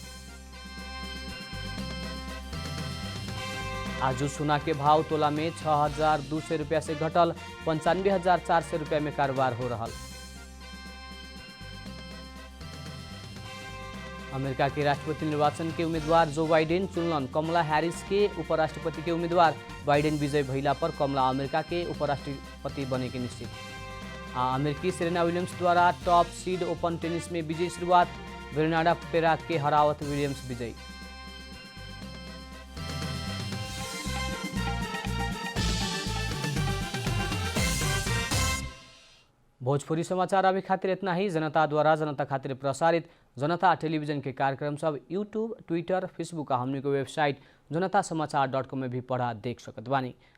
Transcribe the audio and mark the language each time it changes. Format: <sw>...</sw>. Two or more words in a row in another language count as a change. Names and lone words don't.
<bho>आज सोना के भाव तोला में 6,200 रुपया से घटल 95,400 रुपया में कारोबार हो रहा। अमेरिका के राष्ट्रपति निर्वाचन के उम्मीदवार जो बाइडेन चुनलन। कमला हैरिस के उपराष्ट्रपति के उम्मीदवार बाइडेन विजय भइला पर कमला अमेरिका के उपराष्ट्रपति बने के निश्चित। अमेरिकी सेरेना विलियम्स द्वारा</bho> <en>top seed open tennis</en> <bho>में विजयी शुरुआत। बेर्नाडा पेराक के हरावत विलियम्स विजयी। भोजपुरी समाचार अभी खातिर इतना ही। जनता द्वारा जनता खातिर प्रसारित जनता टेलीविजन के कार्यक्रम सब यूट्यूब, ट्विटर, फेसबुक और हमने को वेबसाइट जनतासमाचार.com में भी पढ़ा देख सकत बानी।</bho>